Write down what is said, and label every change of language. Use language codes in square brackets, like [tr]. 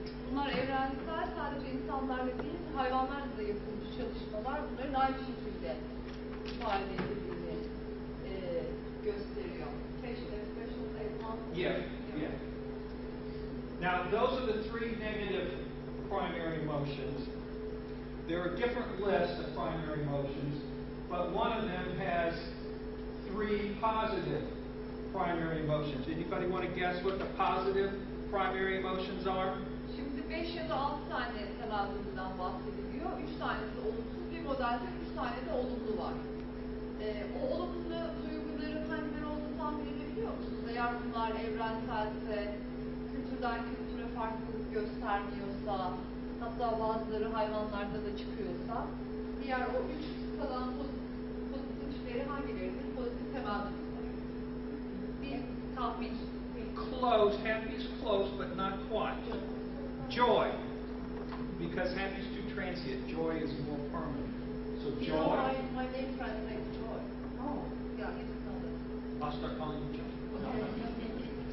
[tr] Bunlar evrensel, sadece insanlarla değil, hayvanlarla da yapılmış çalışmalar bunların aynı şekilde ifade edildiğini gösteriyor. [en] Facial expressions as one. Yeah. Now, those are the three negative primary emotions. There are different lists of primary emotions, but one of them has three positive primary emotions. Anybody want to guess what the positive primary emotions are? [tr] Şimdi 5 ya da 6 tane temel duygudan bahsediliyor. 3 tanesi olumsuz bir modelde, 3 tane de olumlu var. O olumlu duyguların hangileri olduğunu tahmin edebiliyor musunuz? Eğer bunlar evrenselse, kültürden kültüre farklılık göstermiyorsa, hatta bazıları hayvanlarda da çıkıyorsa, diğer o 3 kalan pozitifleri hangileridir? Pozitif temel duygular. Bir tahmin. [en] Close. Happy is close, but not quite. Joy. Because happy is too transient. Joy is more permanent. So joy. You know, my name translates joy. Oh. Yeah, you know that. I'll start calling you Joy.